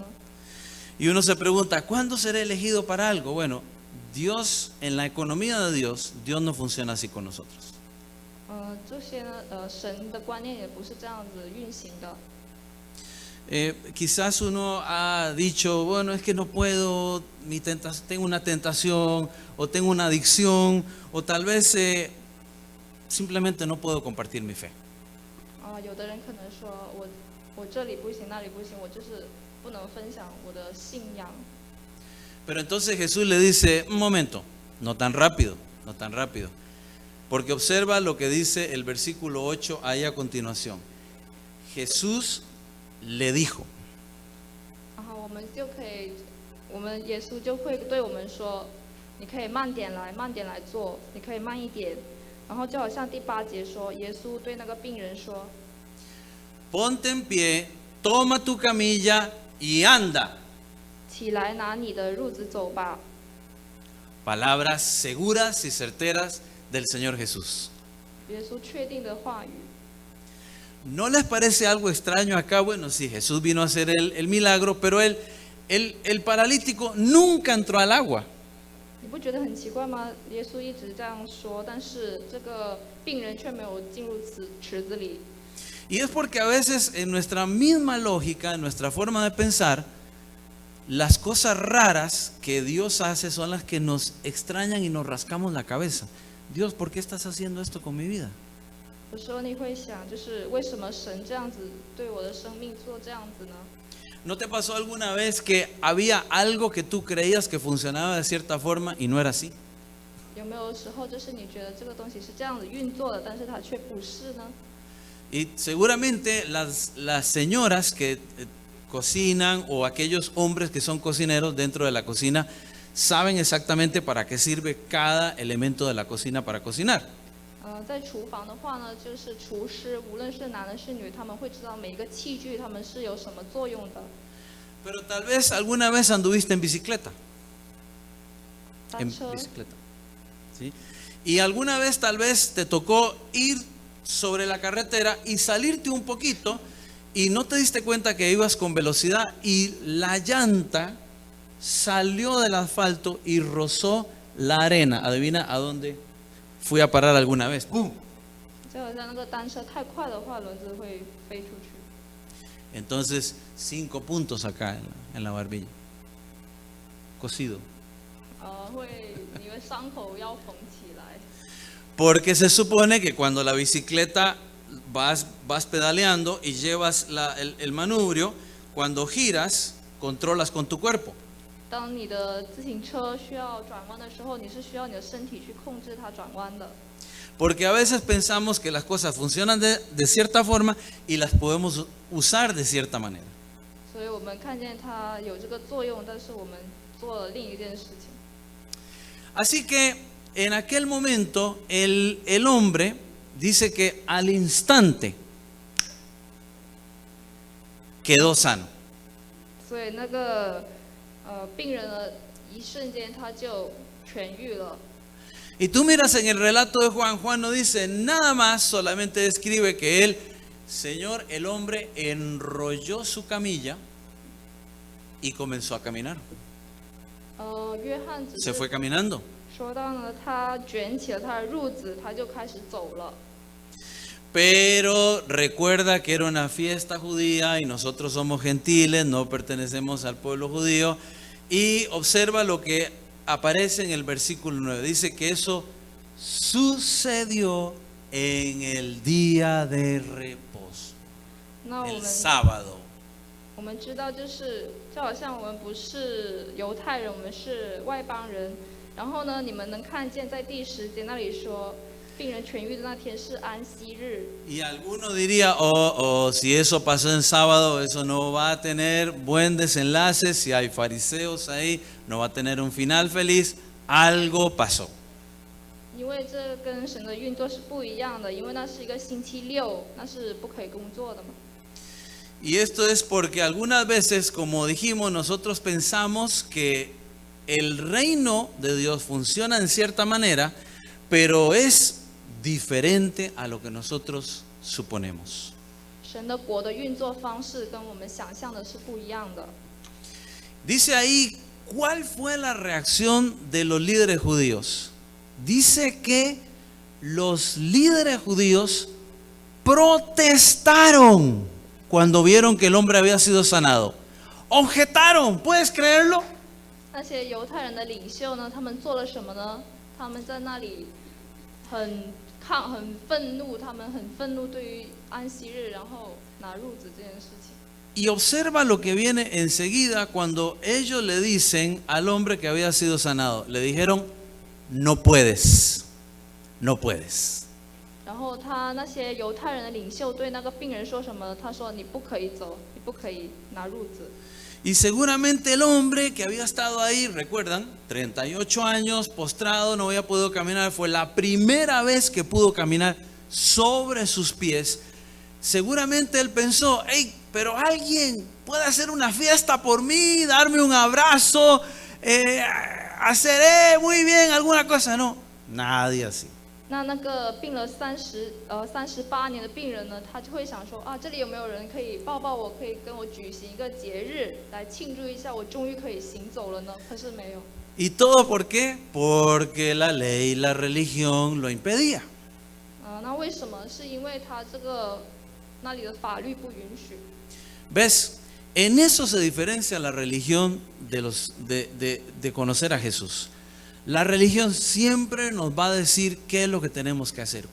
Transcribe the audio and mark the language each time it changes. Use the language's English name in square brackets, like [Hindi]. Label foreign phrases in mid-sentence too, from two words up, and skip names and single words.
[Spanish] Y uno se pregunta, ¿cuándo seré elegido para algo? Bueno, Dios, en la economía de Dios, Dios no funciona así con nosotros. [Chinese] 这些呢，神的观念也不是这样子运行的。 [Spanish] Quizás uno ha dicho, bueno, es que no puedo, tengo una tentación, o tengo una adicción, o tal vez simplemente no puedo compartir mi fe. [Chinese] 有的人可能说我这里不行，那里不行，我就是不能分享我的信仰。 [Spanish] Pero entonces Jesús le dice, un momento, no tan rápido, no tan rápido. Porque observa lo que dice el versículo 8 ahí a continuación. Jesús le dijo. [Chinese] 然后我们耶稣就会对我们说，你可以慢点来，慢点来做，你可以慢一点。然后就好像第8节说，耶稣对那个病人说 [Spanish] Ponte en pie, toma tu camilla y anda. [Chinese] 起来，拿你的褥子走吧。 [Spanish] Palabras seguras y certeras del Señor Jesús. [Chinese] 耶稣确定的话语。 [Spanish] ¿No les parece algo extraño acá? Bueno, sí, Jesús vino a hacer el milagro, pero el paralítico nunca entró al agua. [Chinese] 你不觉得很奇怪吗？耶稣一直这样说，但是这个病人却没有进入池子里。 [Spanish] Y es porque a veces en nuestra misma lógica, en nuestra forma de pensar, las cosas raras que Dios hace son las que nos extrañan y nos rascamos la cabeza. Dios, ¿por qué estás haciendo esto con mi vida? [Chinese] 有时候你会想，就是为什么神这样子对我的生命做这样子呢？ [Spanish] ¿No te pasó alguna vez que había algo que tú creías que funcionaba de cierta forma y no era así? [Chinese] 有没有时候就是你觉得这个东西是这样子运作的，但是它却不是呢？ [Spanish] Y seguramente las señoras que cocinan o aquellos hombres que son cocineros dentro de la cocina saben exactamente para qué sirve cada elemento de la cocina para cocinar. [Chinese] 在厨房的话呢，就是厨师，无论是男的是女，他们会知道每一个器具他们是有什么作用的。 [Spanish] Pero tal vez alguna vez anduviste en bicicleta. [Chinese] 单车， [Spanish] bicicleta. ¿Sí? Y alguna vez tal vez te tocó ir sobre la carretera y salirte un poquito y no te diste cuenta que ibas con velocidad y la llanta salió del asfalto y rozó la arena. Adivina a dónde fui a parar alguna vez. ¡Pum! [Chinese] 就好像那个单车太快的话，轮子会飞出去。 [Spanish] Entonces 5 puntos acá en la barbilla. Cosido. [Chinese] 你会伤口要缝起来。 [Spanish] Porque se supone que cuando la bicicleta vas pedaleando y llevas el manubrio, cuando giras, controlas con tu cuerpo. [Chinese] 当你的自行车需要转弯的时候，你是需要你的身体去控制它转弯的。 [Spanish] Porque a veces pensamos que las cosas funcionan de cierta forma y las podemos usar de cierta manera. [Chinese] 所以我们看见它有这个作用，但是我们做了另一件事情。 [Spanish] Así que en aquel momento el hombre dice que al instante quedó sano. [Chinese] 所以那个病人呢，一瞬间他就痊愈了。 [Spanish] Y tú miras en el relato de Juan, Juan no dice nada más, solamente describe que él, Señor, el hombre enrolló su camilla y comenzó a caminar. [Chinese] 约翰只 [Spanish] Se [Chinese] 是 [Spanish] fue caminando. [Chinese] 说到呢，他卷起了他的褥子，他就开始走了。 [Spanish] Pero recuerda que era una fiesta judía y nosotros somos gentiles, no pertenecemos al pueblo judío. Y observa lo que aparece en el versículo 9. Dice que eso sucedió en el día de reposo, [Chinese] 那我 [Spanish] el [Chinese] 们 [Spanish] sábado. [Chinese] 我们知道，就好像我们不是犹太人，我们是外邦人。然后呢，你们能看见在第10节那里说，病人痊愈的那天是安息日。 [Spanish] Y alguno diría, si eso pasó en sábado, eso no va a tener buen desenlace, si hay fariseos ahí, no va a tener un final feliz, algo pasó. [Chinese] 因为这跟神的运作是不一样的，因为那是一个星期六，那是不可以工作的嘛。 [Spanish] Y esto es porque algunas veces, como dijimos, nosotros pensamos que el reino de Dios funciona en cierta manera, pero es diferente a lo que nosotros suponemos. [Chinese] 神的国的运作方式跟我们想象的是不一样的。 [Spanish] Dice ahí, ¿cuál fue la reacción de los líderes judíos? Dice que los líderes judíos protestaron cuando vieron que el hombre había sido sanado. Objetaron, ¿puedes creerlo? [Chinese] 那些犹太人的领袖呢，他们做了什么呢？他们在那里很愤怒，他们很愤怒对于安息日，然后拿褥子这件事情。 [Spanish] Y observa lo que viene enseguida cuando ellos le dicen al hombre que había sido sanado. Le dijeron, no puedes, no puedes. [Chinese] 然后他那些犹太人的领袖对那个病人说什么？他说：“你不可以走，你不可以拿褥子。” [Spanish] Y seguramente el hombre que había estado ahí, recuerdan, 38 años postrado, no había podido caminar, fue la primera vez que pudo caminar sobre sus pies. Seguramente él pensó, hey, pero alguien puede hacer una fiesta por mí, darme un abrazo, hacer muy bien alguna cosa. No, nadie así. [Chinese] 那个病了38年的病人呢，他就会想说啊，这里有没有人可以抱抱我，可以跟我举行一个节日来庆祝一下，我终于可以行走了呢？可是没有。 [Spanish] ¿Y todo por qué? Porque la ley, la religión lo impedía. [Chinese] 那为什么？是因为他那里的法律不允许。 [Spanish] ¿Ves? En eso se diferencia la religión de conocer a Jesús. La religión siempre nos va a decir qué es lo que tenemos que hacer.